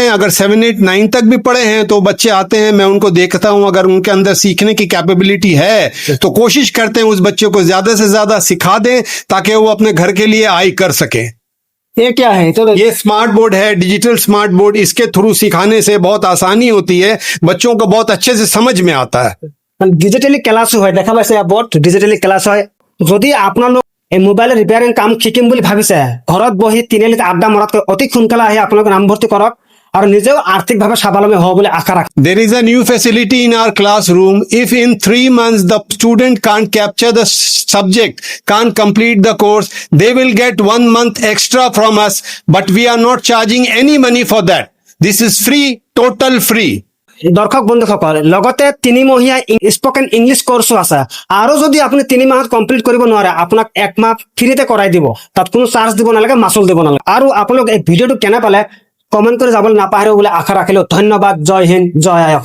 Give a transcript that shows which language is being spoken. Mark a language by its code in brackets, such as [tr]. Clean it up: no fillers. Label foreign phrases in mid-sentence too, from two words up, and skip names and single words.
[hi] अगर 7, 8, 9 तक भी पढ़े हैं तो बच्चे आते हैं, मैं उनको देखता हूं, अगर उनके अंदर सीखने की कैपेबिलिटी है तो कोशिश करते हैं उस बच्चे को ज्यादा से ज्यादा सिखा दें ताकि वो अपने घर के लिए आई कर सके। ये क्या है? तो ये [en] smart board [hi] है, [en] digital smart board. [hi] इसके थ्रू सिखाने से बहुत आसानी होती है, बच्चों को बहुत अच्छे से समझ में आता है। [en] digitally class [as] হয়, দেখা পাইছে বৰ্ড [en] digitally class [as] হয়। যদি আপোনালোক এই [en] mobile repairing [as] কাম শিকিম বুলি ভাবিছে, ঘৰত বহি তিনিআলিত আড্ডা মৰাতকৈ অতি সোনকালে আহি আপোনালোকে নামভৰ্তি কৰক আৰু নিজেও আৰ্থিকভাৱে স্বাৱলম্বী হ'ব বুলি আশা ৰাখে। [en] There is a new facility in our classroom. If in 3 months the student can't capture the subject, can't complete the course, they will get 1 month extra from us, but we are not charging any money for that. This is free, total free. [as] দৰ্শক বন্ধুসকল, লগতে 3 মহীয়া [en] spoken English [as] কোৰ্সো আছে, আৰু যদি আপুনি 3 মাহত কমপ্লিট কৰিব নোৱাৰে আপোনাক 1 মাহ ফ্ৰীতে কৰাই দিব, তাত কোনো চাৰ্জ দিব নালাগে, মাচুল দিব নালাগে। আৰু আপোনালোক এই ভিডিঅ'টো কেনে পালে কমেন্ট কৰি যাবলৈ নাপাহৰিব বুলি আশা ৰাখিলো। ধন্যবাদ। জয় হিন্দ, জয় আই অসম।